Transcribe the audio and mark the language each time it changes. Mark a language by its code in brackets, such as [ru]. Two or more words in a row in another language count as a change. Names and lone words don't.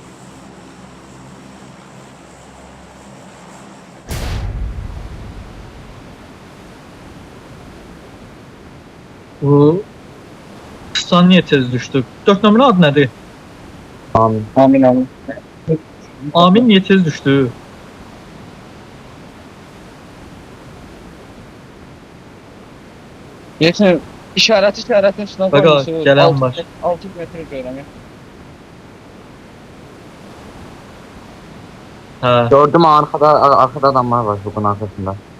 [az] Bu Stan niyə tez düşdü? 4 nömrə adı nədir? Amin. Amin. Amin niyə tez düşdü? [tr] Geçen işaretin üstüne Bak, koymuşsun. gelen var. 6 metre diyorum ya. [az] Hə. [tr] Gördüm arkada adamlar var bugün arkasında.